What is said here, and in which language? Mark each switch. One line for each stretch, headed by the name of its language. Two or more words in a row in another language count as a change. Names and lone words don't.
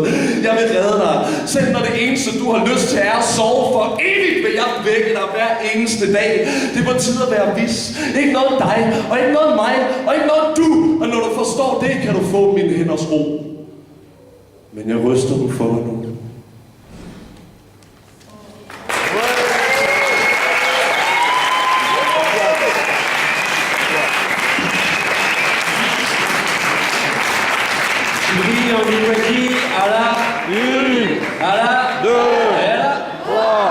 Danish: Jeg vil redde dig, selv når det eneste, du har lyst til, er at sove. For evigt vil jeg vække dig hver eneste dag. Det er på tide at være vis. Ikke noget dig, og ikke noget mig, og ikke noget du. Og når du forstår det, kan du få mine hænders ro. Men jeg ryster dem for dig nu.
French: Julie, on est ready à la 1, à la 2, et à la 3.